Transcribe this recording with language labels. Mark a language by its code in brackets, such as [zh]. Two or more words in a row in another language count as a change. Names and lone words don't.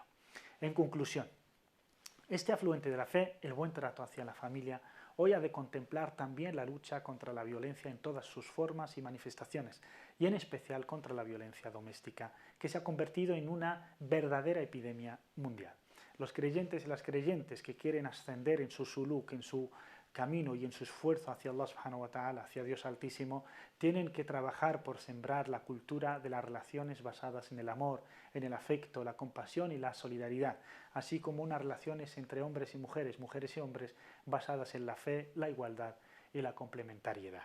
[es] En conclusión, este afluente de la fe, el buen trato hacia la familia, hoy ha de contemplar también la lucha contra la violencia en todas sus formas y manifestaciones, y en especial contra la violencia doméstica, que se ha convertido en una verdadera epidemia mundial. Los creyentes y las creyentes que quieren ascender en su suluk, en su camino y en su esfuerzo hacia Allah [ar] سبحانه وتعالى, [es] hacia Dios Altísimo, tienen que trabajar por sembrar la cultura de las relaciones basadas en el amor, en el afecto, la compasión y la solidaridad, así como unas relaciones entre hombres y mujeres y hombres, basadas en la fe, la igualdad y la complementariedad.